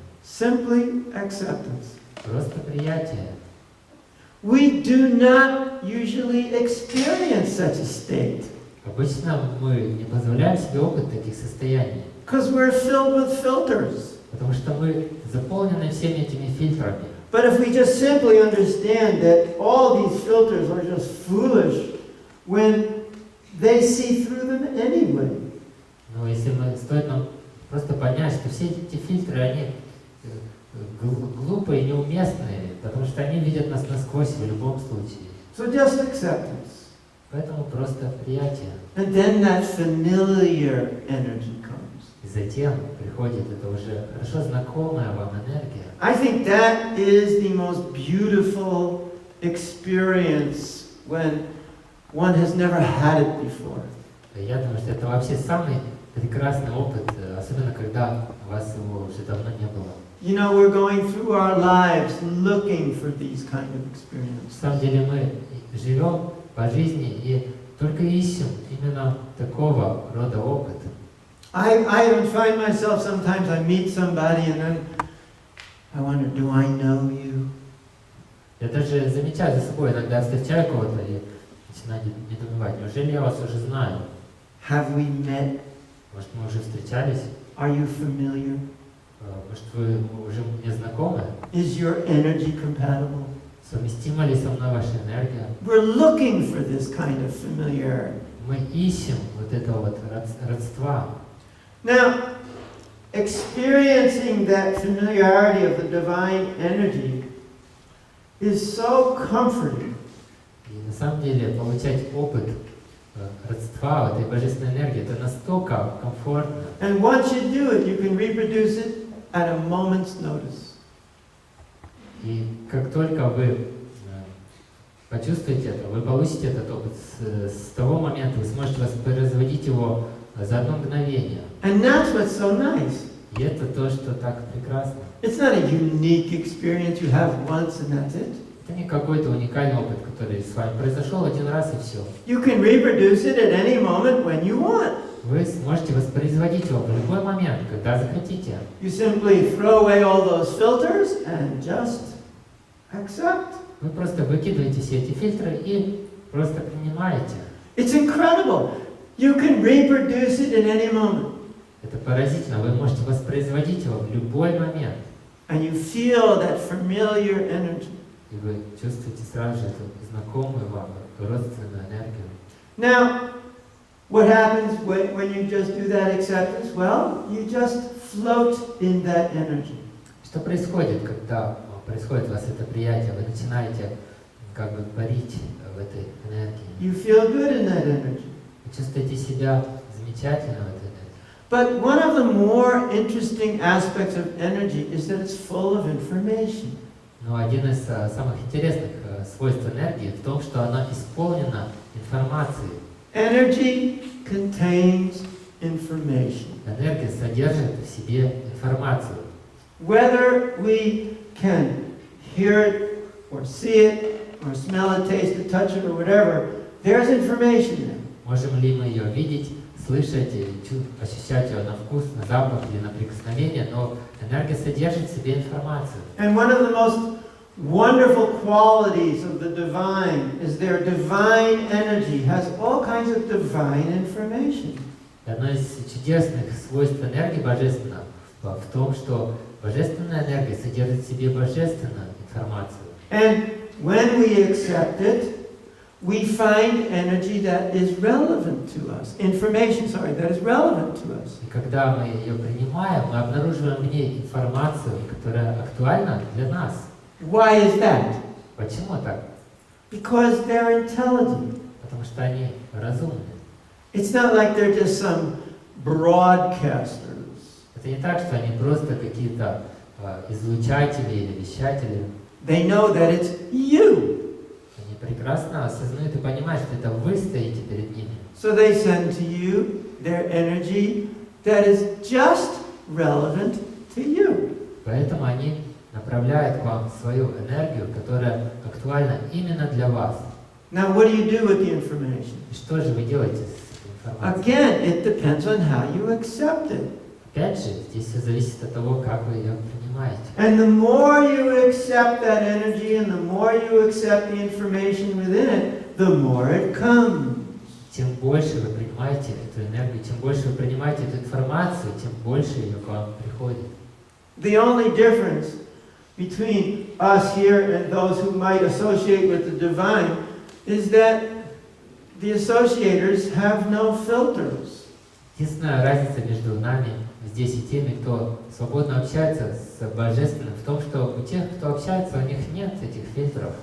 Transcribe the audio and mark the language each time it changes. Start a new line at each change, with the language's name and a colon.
English: Simply acceptance.
Russian: Просто приятие.
English: We do not usually experience such a state.
Russian: Обычно мы не позволяем себе опыт таких состояний.
English: Because we're filled with filters.
Russian: Потому что мы заполнены всеми этими фильтрами.
English: But if we just simply understand that all these filters are just foolish when they see through them anyway.
Russian: Но если стоит нам просто понять, что все эти фильтры, они глупые и неуместные, потому что они видят нас насквозь в любом случае.
English: So just acceptance.
Russian: Поэтому просто приятие.
English: And then that familiar energy comes.
Russian: И затем приходит это уже хорошо знакомая вам энергия.
English: I think that is the most beautiful experience when one has never had it before.
Russian: Я думаю, что это вообще самый прекрасный опыт, особенно когда у вас его уже давно не было.
English: You know, we're going through our lives looking for these kind of
Russian: На
English: experiences.
Russian: самом деле мы живем по жизни и только ищем именно такого рода опыт.
English: I even find myself sometimes I meet somebody and then I wonder, do I know you?
Russian: Я даже замечаю за собой, иногда встречаю кого-то и начинаю недоумевать, неужели я вас уже знаю?
English: Have we met?
Russian: Может, мы уже встречались?
English: Are you familiar?
Russian: Может, вы уже мне знакомы?
English: Is your energy compatible?
Russian: Совместима ли со мной ваша энергия?
English: We're looking for this kind of familiarity.
Russian: Мы ищем вот этого вот родства.
English: Now, experiencing that familiarity of the divine energy is so comforting.
Russian: И на самом деле получать опыт родства этой божественной энергии, это настолько комфортно.
English: And once you do it, you can reproduce it at a moment's notice.
Russian: И как только вы почувствуете это, вы получите этот опыт, с того момента вы сможете воспроизводить его за одно мгновение.
English: And that's what's so nice.
Russian: И это то, что так прекрасно.
English: It's not a unique experience you have once and that's it.
Russian: Это не какой-то уникальный опыт, который с вами произошел один раз и все.
English: You can reproduce it at any moment when you want.
Russian: Вы сможете воспроизводить его в любой момент, когда захотите.
English: You simply throw away all those filters and just accept.
Russian: Вы просто выкидываете все эти фильтры и просто принимаете.
English: It's incredible. You can reproduce it in any moment.
Russian: Это поразительно. Вы можете воспроизводить его в любой момент.
English: And you feel that familiar energy.
Russian: И вы чувствуете сразу же эту знакомую вам, родственную энергию.
English: Now, what happens when you just do that acceptance? Well, you just float in that energy.
Russian: Что происходит, когда происходит у вас это приятие? Вы начинаете как бы парить в этой энергии.
English: You feel good in that energy.
Russian: Вы чувствуете себя замечательно в этой энергии.
English: But one of the more interesting aspects of energy is that it's full of information.
Russian: Но один из самых интересных свойств энергии в том, что она исполнена информацией.
English: Energy contains information.
Russian: Энергия содержит в себе информацию.
English: Whether we can hear it, or see it, or smell it, taste it, touch it, or whatever, there's information there.
Russian: Можем ли мы ее видеть, слышать, ощущать ее на вкус, на запах или на прикосновение, но энергия содержит в себе информацию.
English: And one of the most wonderful qualities of the divine is their divine energy has all kinds of divine information.
Russian: Одно из чудесных свойств энергии божественного в том, что божественная энергия содержит в себе божественную информацию.
English: And when we accept it, we find energy that is relevant to us. Information, that is relevant to us.
Russian: И когда мы ее принимаем, мы обнаруживаем в ней информацию, которая актуальна для нас.
English: Why is that?
Russian: Почему так?
English: Because they're intelligent.
Russian: Потому что они разумны.
English: It's not like they're just some broadcasters.
Russian: Это не так, что они просто какие-то излучатели или вещатели.
English: They know that it's you.
Russian: Они прекрасно осознают и понимают, что это вы стоите перед ними.
English: So they send to you their energy that is just relevant to you.
Russian: Поэтому они направляют к вам свою энергию, которая актуальна именно для вас.
English: Now, what do you do with the information?
Russian: И что же вы делаете с этой информацией?
English: Again, it depends on how you accept it.
Russian: Опять же, здесь все зависит от того, как вы ее принимаете.
English: And the more you accept that energy and the more you accept the information within it, the more it comes.
Russian: Чем больше вы принимаете эту энергию, чем больше вы принимаете эту информацию, тем больше ее к вам приходит.
English: The only difference between us here and those who might associate with the divine is that the associators have no filters.
Russian: Единственная разница между нами здесь и теми, кто свободно общается с Божественным, в том, что у тех, кто общается, у них нет этих фильтров.